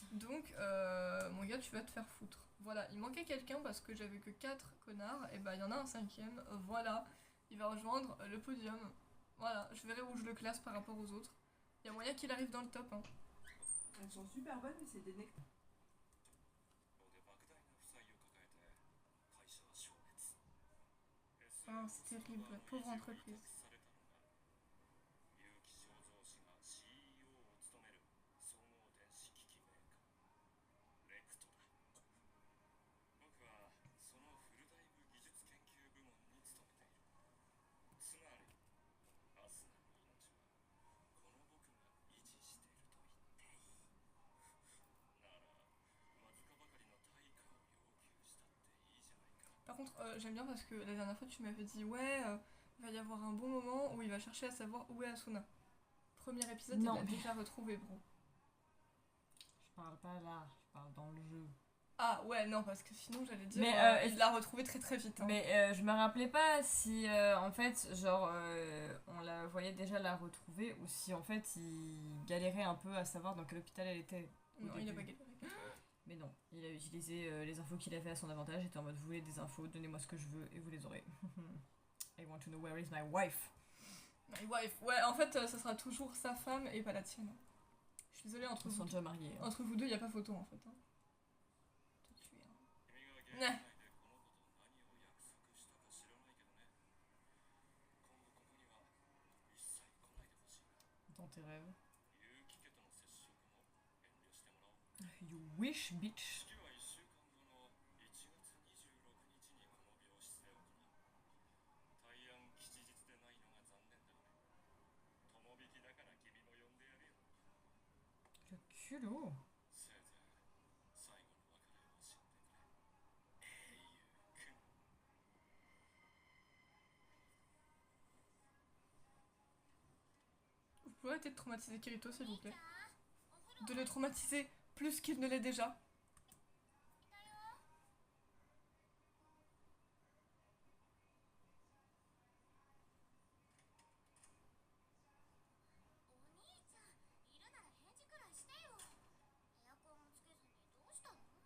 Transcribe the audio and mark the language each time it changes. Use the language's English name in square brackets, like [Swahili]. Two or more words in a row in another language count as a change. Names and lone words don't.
[French] Donc, mon gars, tu vas te faire foutre. Voilà, il manquait quelqu'un parce que j'avais que 4 connards, et bah il y en a un cinquième, voilà, il va rejoindre le podium. Voilà, je verrai où je le classe par rapport aux autres. Il y a moyen qu'il arrive dans le top. Hein. Elles sont super bonnes, mais c'est des nectars. [Japanese] ここで莫大な負債を抱えて会社は消滅 [French] Ah, c'est terrible, pauvre entreprise. [Japanese] 結城醸造氏が CEO を務める総合電子機器メーカーレクトだ。僕はそのフルダイブ技術研究部門に勤めている。つまりアスナの命はこの僕が維持していると言っていい。ならわずかばかりの対価を要求したっていいじゃないか。 [French] Par contre, j'aime bien parce que la dernière fois, tu m'avais dit, ouais, il va y avoir un bon moment où il va chercher à savoir où est Asuna. Premier épisode, Non, il l'a mais- déjà retrouvé, bro. Je parle pas là, je parle dans le jeu. Ah ouais, non, parce que sinon, j'allais dire, Mais, il l'a retrouvé très très vite. Hein. Mais je me rappelais pas si en fait, genre, on la voyait déjà la retrouver ou si en fait il galérait un peu à savoir dans quel hôpital elle était. Non, il a début. pas galéré. Mais non, il a utilisé les infos qu'il avait à son avantage. Il était en mode vous voulez des infos, donnez-moi ce que je veux et vous les aurez. [English] I want to know where is my wife. My wife. [French] Ouais, en fait, ça sera toujours sa femme et pas la tienne. Je suis désolée, Ils sont déjà mariés. Hein. entre vous deux, il n'y a pas photo en fait. Hein. Tout de suite, hein. [Japanese] 君がゲーム内でこの子と何を約束したか知らないけどね。今後ここには一切来ないでほしいな。 [French] Dans tes rêves. [Japanese] 結城家との接触も遠慮してもらおう。 [English] You wish, bitch. [Japanese] 式は1週間後の1月26日にこの病室で行う。大安吉日でないのが残念だがね。友引きだから君も呼んでやるよ。 [French] Le culot. [Japanese] せいぜい最後の別れを惜しんでくれ。英雄くん。 [French] Vous pouvez arrêter de traumatiser Kirito, s'il vous plaît. De le traumatiser plus qu'il ne l'est déjà. [Japanese] お兄ちゃん、いるなら返事くらいしてよ。エアコンもつけずにどうしたの？